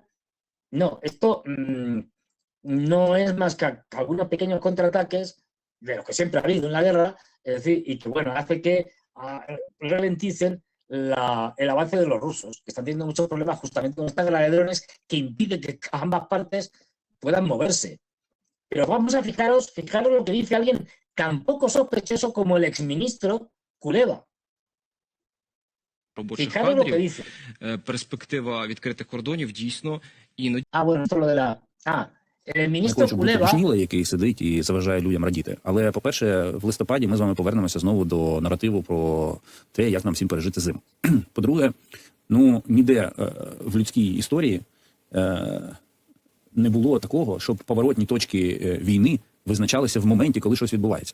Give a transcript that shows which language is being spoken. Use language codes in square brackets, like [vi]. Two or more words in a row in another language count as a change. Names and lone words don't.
[es] No, esto no es más que algunos pequeños contraataques de los que siempre ha habido en la guerra, es decir, y que bueno, hace que ralenticen el avance de los rusos, que están teniendo muchos problemas justamente con esta guerra de drones que impide que ambas partes puedan moverse. Pero vamos a fijaros lo que dice alguien tan poco sospechoso como el exministro Kuleba. Fijaros lo que dice. [uk] Перспектива відкритих кордонів дійсно іноді. [es] Bueno, esto lo de la... el ministro Kuleba... [uk] який сидить і заважає людям радіти. Але, по-перше, в листопаді ми з вами повернемося знову до наративу про те, як нам всім пережити зиму. По-друге, ніде в людській історії не було такого, щоб поворотні точки війни визначалися в моменті, коли щось відбувається.